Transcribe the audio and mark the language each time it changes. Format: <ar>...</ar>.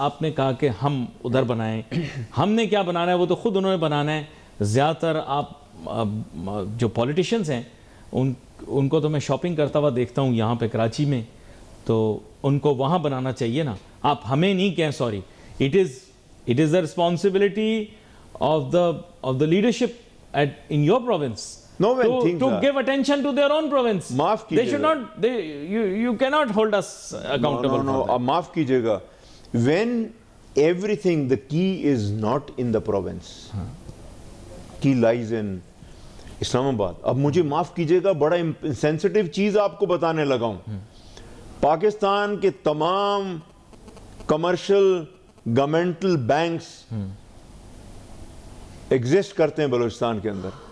<ur>آپ نے کہا کہ ہم ادھر بنائیں، ہم نے کیا بنانا ہے وہ تو خود انہوں نے بنانا ہے. زیادہ تر آپ جو پولیٹیشنز ہیں ان کو تو میں شاپنگ کرتا ہوا دیکھتا ہوں یہاں پہ کراچی میں، تو ان کو وہاں بنانا چاہیے نا. آپ ہمیں نہیں کہیں sorry.</ur> <en>It is the responsibility of the leadership in your province to give attention to their own province. They should not, you cannot hold us accountable. No,</en> <ur>maaf kijiyega.</ur> <en>When everything, the key is not in the province. Key lies in Islamabad.</en> <ur>اب مجھے معاف کیجیے گا، بڑا sensitive چیز آپ کو بتانے لگا ہوں. پاکستان کے تمام کمرشل گورنمنٹل بینکس ایگزسٹ کرتے ہیں بلوچستان کے اندر.</ur>